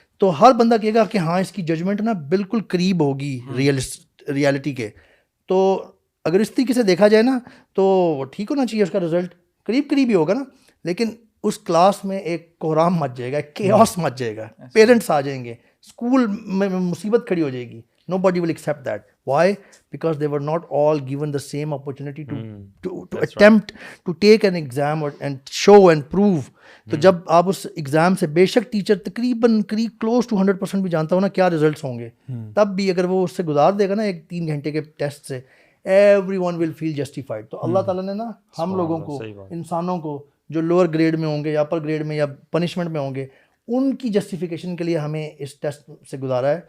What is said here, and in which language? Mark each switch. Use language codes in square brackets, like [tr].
[ur] تو ہر بندہ کہے گا کہ ہاں اس کی ججمنٹ نا بالکل قریب ہوگی ریالٹی کے. تو اگر اس طریقے سے دیکھا جائے نا تو ٹھیک ہونا چاہیے, اس کا رزلٹ قریب ہی ہوگا نا, لیکن اس کلاس میں ایک کوہرام مچ جائے گا, کیوس مچ جائے گا, پیرنٹس آ جائیں گے, اسکول میں مصیبت کھڑی ہو جائے گی. [en] Nobody will accept that. Why? Because they were not all given the same opportunity to attempt to take an exam and show and prove. [ur] تو جب آپ اس ایگزام سے بے شک ٹیچر تقریباً کلوز ٹو 100% بھی جانتا ہو نا کیا ریزلٹس ہوں گے, تب بھی اگر وہ اس سے گزار دے گا نا ایک 3 گھنٹے کے ٹیسٹ سے, [en] everyone will feel justified. [ur] تو اللہ تعالیٰ نے نا ہم لوگوں کو, انسانوں کو جو لوور گریڈ میں ہوں گے یا اپر گریڈ میں یا پنشمنٹ میں ہوں گے, ان کی جسٹیفیکیشن کے لیے ہمیں اس ٹیسٹ سے گزارا ہے.